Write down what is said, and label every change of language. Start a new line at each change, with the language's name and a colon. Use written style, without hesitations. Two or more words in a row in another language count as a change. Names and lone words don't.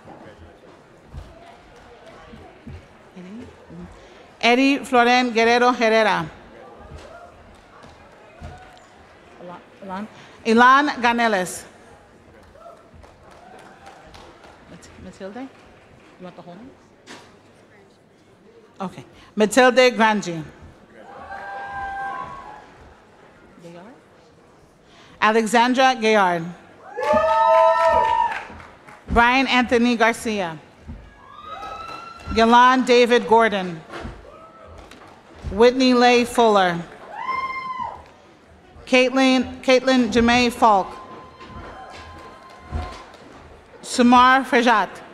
English: Eddie Floren Guerrero Herrera. Ilan Ganeles. Matilde? You want the whole name? Okay. Matilde Grangi. Gayard? Alexandra Gayard. Brian Anthony Garcia. Galan David Gordon. Whitney Leigh Fuller. Caitlin Jamae Falk. Sumar Frejat.